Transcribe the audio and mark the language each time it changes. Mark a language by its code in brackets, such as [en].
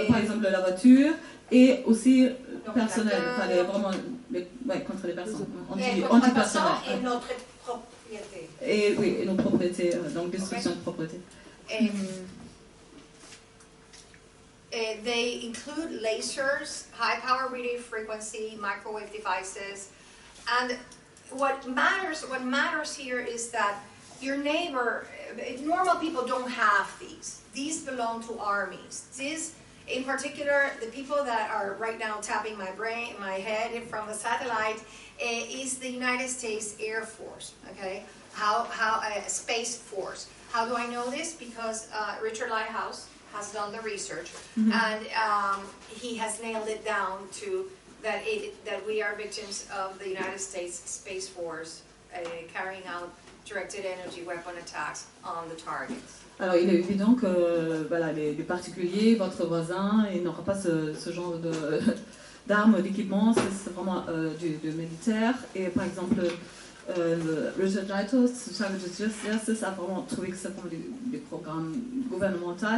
[fr] Par exemple, la voiture et aussi personnel, vraiment contre les personnes. On dit antipersonnel. Et notre propriété. Et oui, et nos propriétés, donc destruction de propriété. [en] They include lasers, high power radio frequency, microwave devices, and what matters here is that your neighbor, normal people don't have these. These belong to armies. These, in particular, the people that are right now tapping my head from the satellite, is the United States Air Force. Okay, Space Force. How do I know this? Because Richard Lighthouse has done the research, and he has nailed it down to that we are victims of the United States Space Force carrying out directed energy weapon attacks on the targets. [fr] Alors il est évident que les particuliers, votre voisin, il n'aura pas ce genre d'armes, d'équipements, c'est vraiment du militaire. Et par exemple, Richard Lighthouse, Targeted Justice, a vraiment trouvé que c'est des programmes gouvernementaux.